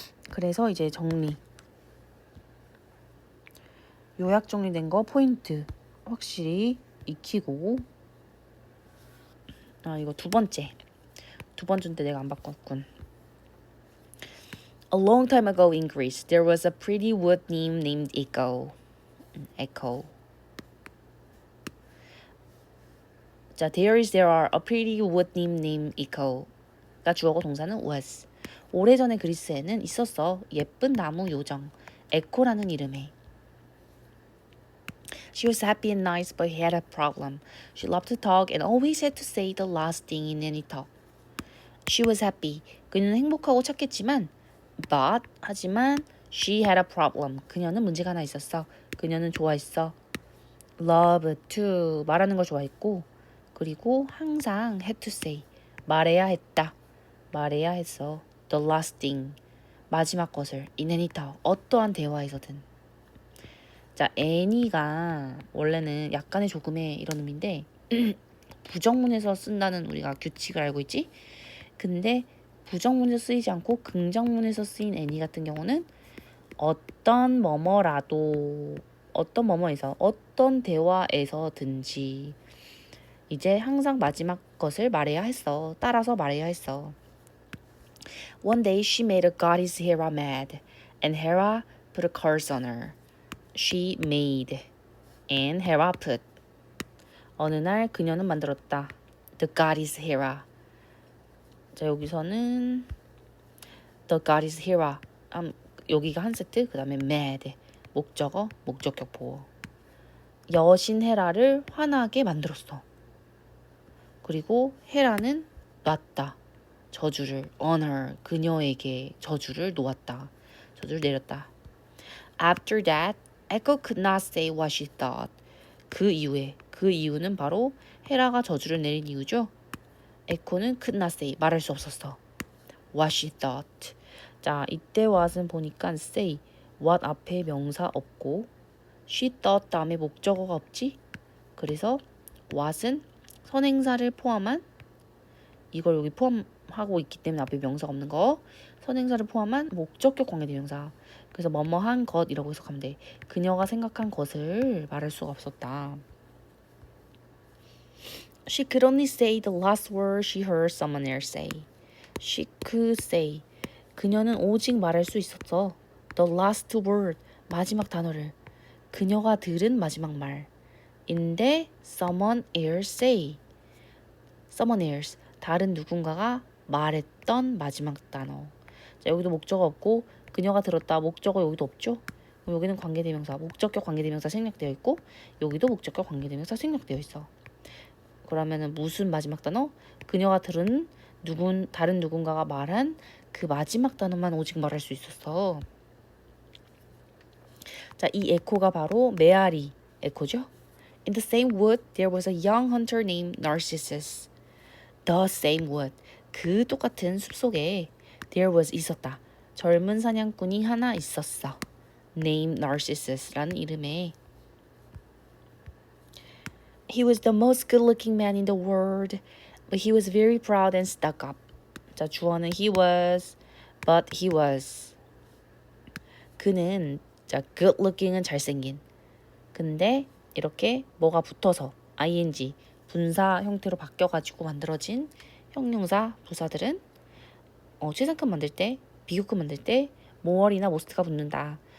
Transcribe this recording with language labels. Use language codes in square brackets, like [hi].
[ko] 그래서 이제 정리. 요약 정리된 거 포인트 확실히 익히고. 이거 두 번째인데 내가 안 바꿨군. [en] A long time ago in Greece, there was a pretty wood nymph named Echo. [ko] 자, [en] there are a pretty wood nymph named Echo [ko] 가 주어고 동사는 was. 오래전에 그리스에는 있었어. 예쁜 나무 요정. 에코라는 이름에. [en] She was happy and nice, but had a problem. She loved to talk and always had to say the last thing in any talk. She was happy. [ko] 그녀는 행복하고 착했지만 하지만 [en] she had a problem. [ko] 그녀는 문제가 하나 있었어. 그녀는 좋아했어. [en] love to [ko] 말하는 걸 좋아했고 그리고 항상 [en] had to say [ko] 말해야 했어. [en] the last thing [ko] 마지막 것을 [en] in any talk [ko] 어떠한 대화에서든. 자, any가 원래는 약간의 조금의 이런 의미인데 부정문에서 쓴다는 우리가 규칙을 알고 있지? 근데 부정문에서 쓰이지 않고 긍정문에서 쓰인 any 같은 경우는 어떤 뭐뭐에서 어떤 대화에서든지 이제 항상 마지막 것을 말해야 했어. 따라서 말해야 했어. [en] One day she made a goddess Hera mad and Hera put a curse on her. She made and Hera put. [ko] 어느 날 그녀는 만들었다. [en] The goddess Hera. 자, 여기서는 The goddess Hera. [ko] 여기가 한 세트. 그 다음에 mad. 목적격 보어. 여신 헤라를 화나게 만들었어. 그리고 헤라는 놨다. 저주를 [en] on her. [ko] 그녀에게 저주를 놓았다. 저주를 내렸다. [en] After that, Echo could not say what she thought. [ko] 그 이유는 바로 헤라가 저주를 내린 이유죠. 에코는 [en] could not say [ko] 말할 수 없었어. [en] What she thought. [ko] 자, 이때 what은 보니까 [en] say what [ko] 앞에 명사 없고 [en] she thought [ko] 다음에 목적어가 없지. 그래서 what은 선행사를 포함한 이걸 여기 포함하고 있기 때문에 앞에 명사가 없는 거. 선행사를 포함한 목적격 관계대명사. 그래서 뭐뭐한 것이라고 해석하면 돼. 그녀가 생각한 것을 말할 수가 없었다. [en] She could only say the last word she heard someone else say. She could say. [ko] 그녀는 오직 말할 수 있었어. [en] The last word. [ko] 마지막 단어를. 그녀가 들은 마지막 말. [en] 인데 someone else say. someone else. [ko] 다른 누군가가 말했던 마지막 단어. 자, 여기도 목적어 없고 그녀가 들었다. 목적어 여기도 없죠. 그럼 여기는 관계대명사. 목적격 관계대명사 생략되어 있고 여기도 목적격 관계대명사 생략되어 있어. 그러면은 무슨 마지막 단어? 그녀가 들은 다른 누군가가 말한 그 마지막 단어만 오직 말할 수 있었어. 자, 이 에코가 바로 메아리 에코죠. [en] In the same wood, there was a young hunter named Narcissus. The same wood. [ko] 그 똑같은 숲속에 [en] there was [ko] 있었다. 젊은 사냥꾼이 하나 있었어. [en] Named Narcissus [ko] 라는 이름에. [en] He was the most good-looking man in the world, but he was very proud and stuck up. [ko] 자, 주어는 [en] he was, but he was. [ko] 그는 자, good-looking은 잘생긴. 근데 이렇게 뭐가 붙어서 ing 분사 형태로 바뀌어가지고 만들어진 형용사 부사들은 최상급 만들 때, 비교급 만들 때 more이나 most가 붙는다.